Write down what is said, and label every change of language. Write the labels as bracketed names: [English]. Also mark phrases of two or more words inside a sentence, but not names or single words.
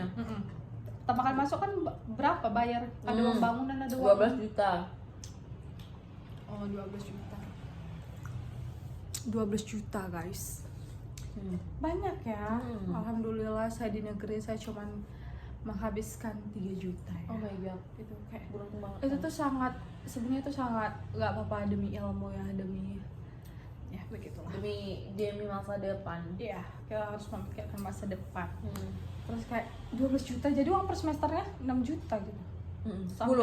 [Indonesian] Pertama kali masuk kan berapa bayar? Ada uang bangunan, ada uang 12 juta. Oh, 12 juta. 12 juta guys. Banyak ya. Alhamdulillah saya di negeri saya cuman menghabiskan 3 juta ya. [English] Oh my god. [Indonesian] Itu kayak Beruntung banget. itu tuh sangat, sebenarnya tuh sangat nggak apa-apa demi ilmu ya, demi ya begitulah. Demi masa depan. Iya, kita harus memikirkan masa depan. Terus kayak 12 juta, jadi uang per semesternya 6 juta gitu. Sampai